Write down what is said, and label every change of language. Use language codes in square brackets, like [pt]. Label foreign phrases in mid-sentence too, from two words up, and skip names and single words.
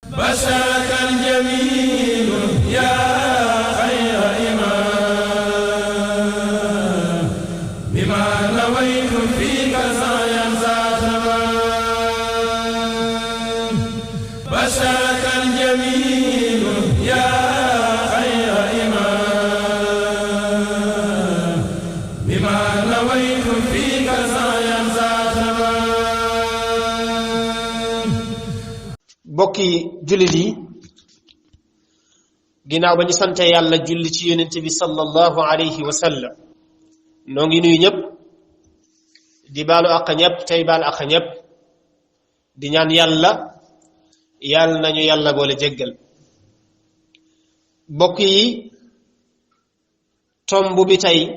[ar] بشرك الجميل يا خير إمام بما نويت فيك سعيا ذا تمام بشرك الجميل يا خير إمام بما نويت فيك سعيا ذا تمام [wo] bokki jullit yi ginnaaw ba ñu sante yàlla julli ci yonent bi [ar] صلى الله عليه وسلم [wo] noo ngi nuyu ñëpp di baalu àq ñëpp tey baal àq ñëpp di ñaan yàlla nañu yàlla boole jéggal bokk yi tomb bi tey